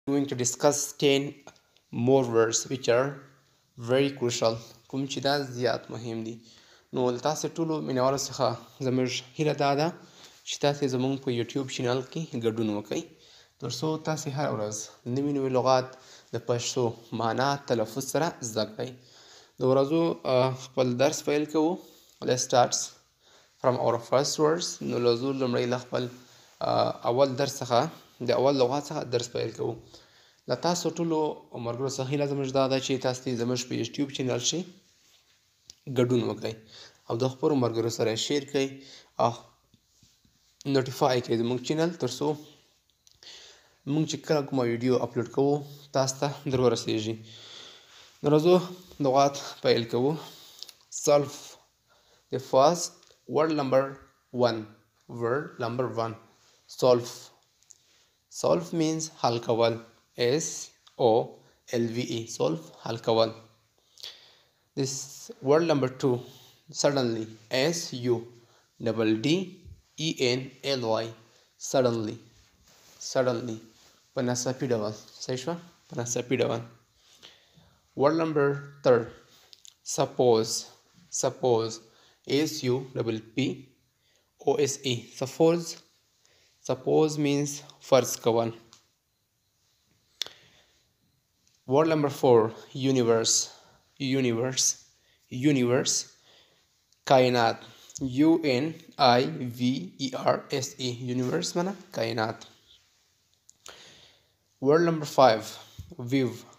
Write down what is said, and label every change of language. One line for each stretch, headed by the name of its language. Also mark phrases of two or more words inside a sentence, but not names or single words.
English: going to discuss 10 more words which are very crucial
Pashto: کوم چې دا زیات مهم دي. نو تاسو ټولو مینوالو څخه زموږ هیله دا ده چې تاسو زموږ په یوټیوب چینل کې ګډون وکړئ ترڅو تاسو هر ورځ نوي نوي لغات د پښتو معنا تلفظ سره زده کړئ. د ورځو خپل درس پیل کوو.
English: Let's start from our first words.
Pashto: نو لوزو لومړی له خپل اول درس څخه د اول لغات څخه درس پیل کوو. له تاسو ټولو ملګرو څخه هیله زموږ دا ده چې تاسو زموږ په یوټیوب چینل کې ګډون وکړئ او د خپلو ملګرو سره شیر کړئ او نوټیفای کړئ زموږ چینل ترڅو موږ چې کله کومه ویډیو اپلوډ کوو تاسو ته در ورسیږي. نو راځو لغات پیل کوو.
English: Solve. The first word number one. Solve. Solve means
Pashto: حل کول.
English: SOLVE. Solve
Pashto: حل کول.
English: This word number two. Suddenly. SUDDENLY. Suddenly.
Pashto: په ناڅاپي ډول. صحیح شوه؟ په ناڅاپي ډول.
English: Word number third. Suppose. SUPPOSE. Suppose means
Pashto: فرض کول.
English: Word number four. Universe. کائنات. UNIVERSE. Universe معنا کائنات. Word number five. View.